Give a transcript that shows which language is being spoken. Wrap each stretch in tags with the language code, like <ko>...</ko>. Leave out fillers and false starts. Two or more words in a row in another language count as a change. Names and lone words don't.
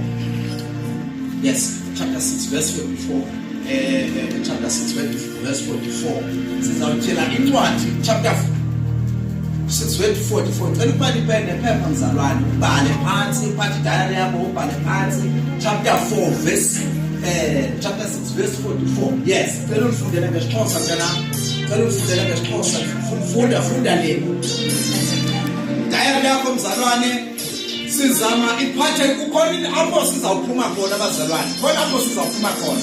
<en>Yes, chapter 6 verse 44. Chapter 6 verse 44.</en> <xh>Sizawuthela incwadi</xh> <en>chapter 6 verse 44.</en> <xh>Cela ubhale pen nephepha mzalwane ubhale phansi uphathe diary yakho ubhale phansi</xh> <en>chapter 4 verse chapter 6 verse 44. Yes,</en> <xh>cela ufundele ngeXhosa mntana. Cela ufundele ngeXhosa. Funda le. Diary yakho mzalwane. Sizama iphathe kukhona apho sizawuphuma khona abazalwane. Khona apho sizawuphuma khona.</xh>